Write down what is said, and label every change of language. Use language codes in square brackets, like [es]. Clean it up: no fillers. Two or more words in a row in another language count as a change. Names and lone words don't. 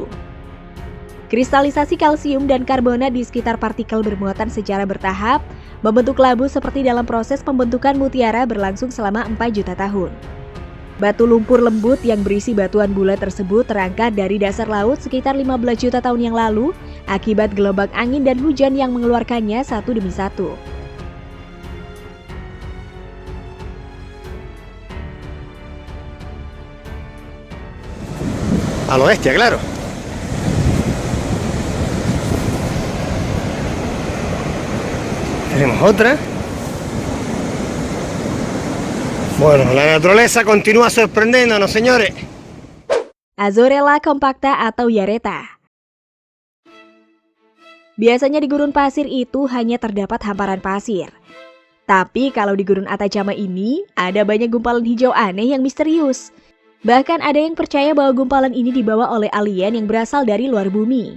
[id] Kristalisasi kalsium dan karbonat di sekitar partikel bermuatan secara bertahap membentuk labu seperti dalam proses pembentukan mutiara berlangsung selama 4 juta tahun. Batu lumpur lembut yang berisi batuan bulat tersebut terangkat dari dasar laut sekitar 15 juta tahun yang lalu akibat gelombang angin dan hujan yang mengeluarkannya satu demi satu. [es] A lo bestia, claro. Tenemos otra. Bueno, la naturaleza continúa sorprendiéndonos, señores. [id] Azorella compacta atau Yareta. Biasanya di gurun pasir itu hanya terdapat hamparan pasir. Tapi kalau di gurun Atacama ini, ada banyak gumpalan hijau aneh yang misterius. Bahkan ada yang percaya bahwa gumpalan ini dibawa oleh alien yang berasal dari luar bumi.